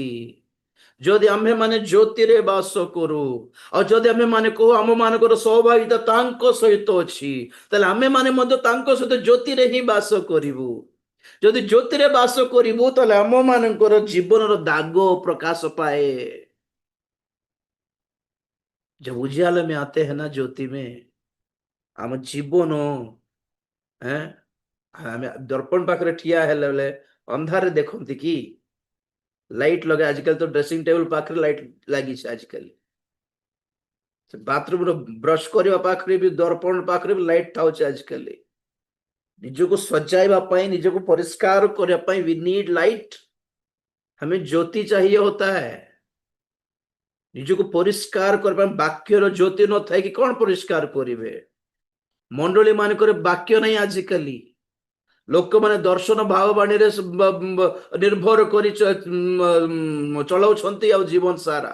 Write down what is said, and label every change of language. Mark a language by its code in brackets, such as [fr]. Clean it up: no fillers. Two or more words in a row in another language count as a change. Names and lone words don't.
[or] ଯଦି ଆମ୍ଭେମାନେ ଜ୍ୟୋତିରେ ବାସ କରୁ, ଆଉ ଯଦି ଆମ୍ଭେମାନେ କହୁ ଆମମାନଙ୍କର ସହଭାଗିତା ତାଙ୍କ ସହିତ ଅଛି, ତାହେଲେ ଆମେମାନେ ମଧ୍ୟ ତାଙ୍କ ସହିତ ଜ୍ୟୋତିରେ ହିଁ ବାସ କରିବୁ। ଯଦି ଜ୍ୟୋତିରେ ବାସ କରିବୁ, ତାହେଲେ ଆମମାନଙ୍କର ଜୀବନର ଦାଗ ପ୍ରକାଶ ପାଏ। [hi] जब उजियाले में आते हैं ना ज्योति में, [or] ଆମ ଜୀବନ ଆମେ ଦର୍ପଣ ପାଖରେ ଠିଆ ହେଲେ ବେଳେ ଅନ୍ଧାରରେ ଦେଖନ୍ତି କି? ଲାଇଟ୍ ଲଗା, ଆଜିକାଲି ତ [en] dressing table [or] ପାଖରେ ଲାଇଟ୍ ଲାଗିଛି। ଆଜିକାଲି ବାଥରୁମର ବ୍ରଶ କରିବା ପାଖରେ ବି, ଦର୍ପଣ ପାଖରେ ବି ଲାଇଟ୍ ଥାଉଛି ଆଜିକାଲି। ନିଜକୁ ସଜାଇବା ପାଇଁ, ନିଜକୁ ପରିଷ୍କାର କରିବା ପାଇଁ [en] we need light. [hi] हमें ज्योति चाहिए होता है। [or] ନିଜକୁ ପରିଷ୍କାର କରିବା ପାଇଁ ବାକ୍ୟର ଜ୍ୟୋତି ନଥାଏ କି କଣ ପରିଷ୍କାର କରିବେ? ମଣ୍ଡଳୀ ମାନଙ୍କରେ ବାକ୍ୟ ନାହିଁ ଆଜିକାଲି। ଲୋକମାନେ ଦର୍ଶନ ଭାବବାଣୀରେ ନିର୍ଭର କରି ଚଳାଉଛନ୍ତି ଆଉ ଜୀବନ ସାରା।